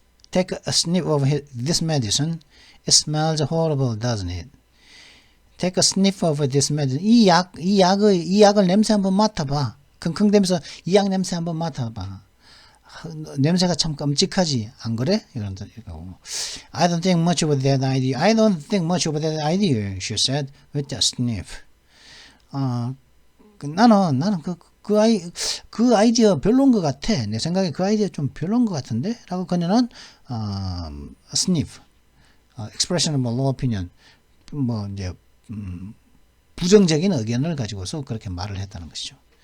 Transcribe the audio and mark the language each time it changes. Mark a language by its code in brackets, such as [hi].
[en] Take a sniff of this medicine. It smells horrible, doesn't it? Take a sniff of this medicine. [ko] 이 약을 냄새 한번 맡아봐. 킁킁대면서 이 약 냄새 한번 맡아봐. 냄새가 참 끔찍하지, 안 그래? 이런다. [en] I don't think much about that idea. I don't think much about that idea, she said with a sniff. [ko] 나는 그 아이디어 별로인 것 같아. 내 생각에 그 아이디어 좀 별로인 것 같은데? 라고 그녀는, sniff, [en] expression of low opinion, [ko] 이제, 부정적인 의견을 가지고서 그렇게 말을 했다는 것이죠.